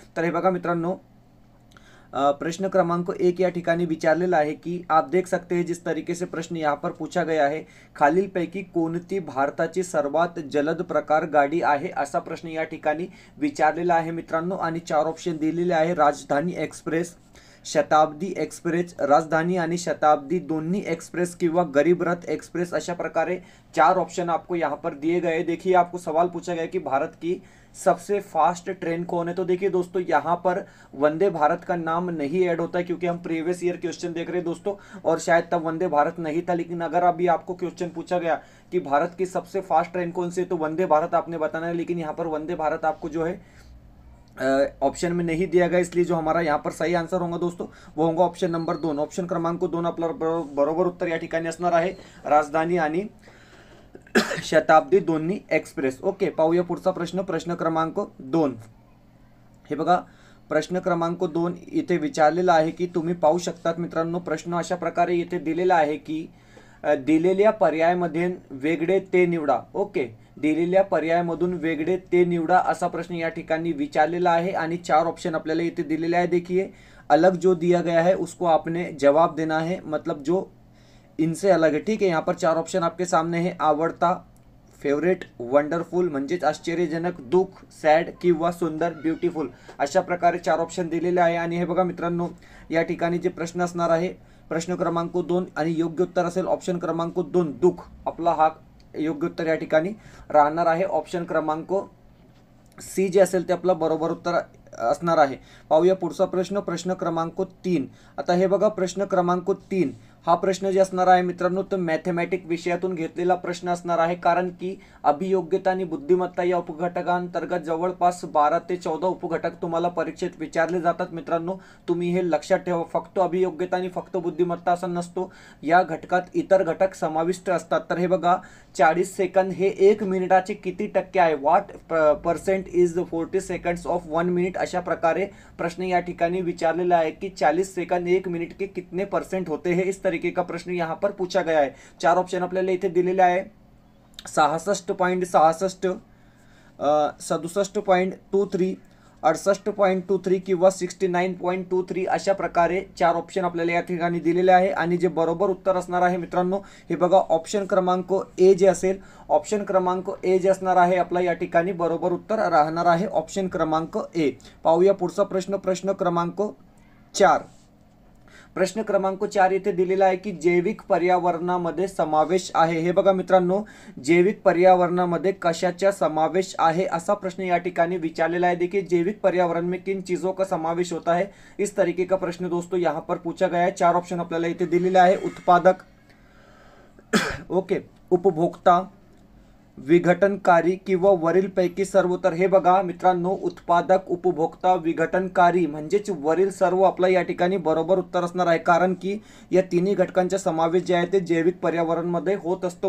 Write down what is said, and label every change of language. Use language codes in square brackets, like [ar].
[mr] तर हे बघा मित्रांनो, प्रश्न क्रमांक 1 या ठिकाणी विचारलेला आहे कि [hi] आप देख सकते हैं जिस तरीके से प्रश्न यहाँ पर पूछा गया है, [mr] खालीलपैकी कोणती भारताची सर्वात जलद प्रकार गाडी आहे, असा प्रश्न या ठिकाणी विचारलेला आहे मित्रांनो। आणि 4 ऑप्शन दिलेले आहे, राजधानी एक्सप्रेस, शताब्दी एक्सप्रेस, राजधानी आणि शताब्दी दोन्ही एक्सप्रेस किंवा गरीब रथ एक्सप्रेस। अशा प्रकारे [hi] 4 ऑप्शन आपको यहाँ पर दिए गए। देखिए, आपको सवाल पूछा गया कि भारत की सबसे फास्ट ट्रेन कौन है। तो देखिए दोस्तों, यहाँ पर वंदे भारत का नाम नहीं ऐड होता है क्योंकि हम प्रीवियस ईयर क्वेश्चन देख रहे हैं दोस्तों, और शायद तब वंदे भारत नहीं था। लेकिन अगर अभी आपको क्वेश्चन पूछा गया कि भारत की सबसे फास्ट ट्रेन कौन सी है, तो वंदे भारत आपने बताना है। लेकिन यहाँ पर वंदे भारत आपको जो है ऑप्शन में नहीं दिया गया, इसलिए जो हमारा यहाँ पर सही आंसर होगा दोस्तों वो होगा ऑप्शन नंबर 2। [mr] ऑप्शन क्रमांक 2 आपला बरोबर उत्तर या ठिकाणी असणार आहे, राजधानी आणि शताब्दी दोन्ही एक्सप्रेस। ओके, पाहूया पुढचा प्रश्न। प्रश्न क्रमांक 2 हे बघा, प्रश्न क्रमांक 2 इथे विचारलेला आहे की तुम्ही पाहू शकतात मित्रांनो, प्रश्न अशा प्रकारे इथे दिलेला आहे की दिलेल्या पर्यायामध्ये वेगळे ते निवडा। ओके, दिलेल्या पर्यायामधून वेगळे ते निवडा असा प्रश्न या ठिकाणी विचारलेला आहे आणि 4 ऑप्शन आपल्याला इथे दिलेले आहे। [hi] देखिए, अलग जो दिया गया है उसको आपने जवाब देना है, मतलब जो इनसे अलग है। ठीक है, यहाँ पर 4 ऑप्शन आपके सामने है, आवडता, फेवरेट, वंडरफुल म्हणजेच आश्चर्यजनक, दुःख, सॅड किंवा सुंदर, ब्युटिफुल। [mr] अशा प्रकारे 4 ऑप्शन दिलेले आहे। आणि हे बघा मित्रांनो, या ठिकाणी जे प्रश्न असणार आहे प्रश्न क्रमांक 2 आणि योग्य उत्तर असेल ऑप्शन क्रमांक 2 दुःख। आपला हा योग्य उत्तर या ठिकाणी राहणार आहे। ऑप्शन क्रमांक सी जे असेल ते आपला बरोबर उत्तर असणार आहे। पाहूया पुढचा प्रश्न। प्रश्न क्रमांक 3। आता हे बघा, प्रश्न क्रमांक 3 हा प्रश्न जे असणार आहे मित्रांनो, तो मॅथमॅटिक विषयातून घेतलेला प्रश्न असणार आहे, कारण की अभियोग्यता आणि बुद्धिमत्ता या उपघटकांतर्गत जवळपास 12 ते 14 उपघटक तुम्हाला परीक्षेत विचारले जातात मित्रांनो। तुम्ही हे लक्षात ठेवा, फक्त अभियोग्यता आणि फक्त बुद्धिमत्ता असा नसतो, या घटकात इतर घटक समाविष्ट असतात। तर हे बघा, 40 सेकंद हे 1 मिनिटाचे किती टक्के आहे, [en] What percent is 40 seconds of 1 minute. [mr] अशा प्रकारे प्रश्न या ठिकाणी विचारलेला आहे कि [hi] 40 सेकंड 1 मिनिट के कितने परसेंट होते हैं, इस तरीके का प्रश्न यहाँ पर पूछा गया है। [mr] 4 ऑप्शन आपल्याला इथे दिलेले आहे, 66.66, 67.23, 68.23 किंवा 69.23। अशा प्रकारे 4 ऑप्शन आपल्याला या ठिकाणी दिलेले आहे। आणि जे बरोबर उत्तर असणार आहे मित्रांनो, हे बघा, ऑप्शन क्रमांक ए जे असेल, ऑप्शन क्रमांक ए जे असणार आहे आपला या ठिकाणी बरोबर उत्तर राहणार आहे, ऑप्शन क्रमांक ए। पाहूया पुढचा प्रश्न। प्रश्न क्रमांक 4। प्रश्न क्रमांक 4 इथे दिलेला आहे की जैविक पर्यावरणामध्ये समावेश आहे। हे बघा मित्रांनो, जैविक पर्यावरणामध्ये कशाचा समावेश आहे असा प्रश्न या ठिकाणी विचारलेला है। [hi] देखिए, जैविक पर्यावरण में किन चीजों का समावेश होता है, इस तरीके का प्रश्न दोस्तों यहाँ पर पूछा गया है। [mr] 4 ऑप्शन आपल्याला इथे दिलेले आहे, उत्पादक, ओके, उपभोक्ता, विघटनकारी किंवा वरीलपैकी सर्व? तर हे बघा मित्रांनो, उत्पादक, उपभोक्ता, विघटनकारी म्हणजेच वरील सर्व आपलं या ठिकाणी बरोबर उत्तर असणार आहे, कारण की या तिन्ही घटकांचा समावेश जे आहे ते जैविक पर्यावरणमध्ये होत असतो.